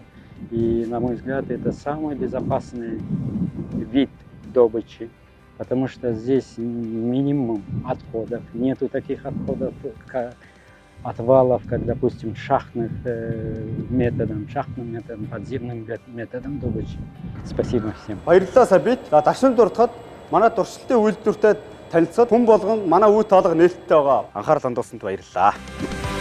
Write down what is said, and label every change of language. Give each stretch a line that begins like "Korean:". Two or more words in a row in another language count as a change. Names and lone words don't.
Russian: И, на мой взгляд, это самый безопасный вид добычи, потому что здесь минимум отходов. Нету таких отходов, отвалов, как, допустим, шахтным методом, подземным методом добычи. Спасибо всем.
Mongolian: Баярлалаа Сабит. За дашин дуртахад манай туршилтын үйлдвэртэй танилцаад хүн болгон манай үе тоолго нээлттэй байгаа. Анхаарал хандуулсанд баярлалаа.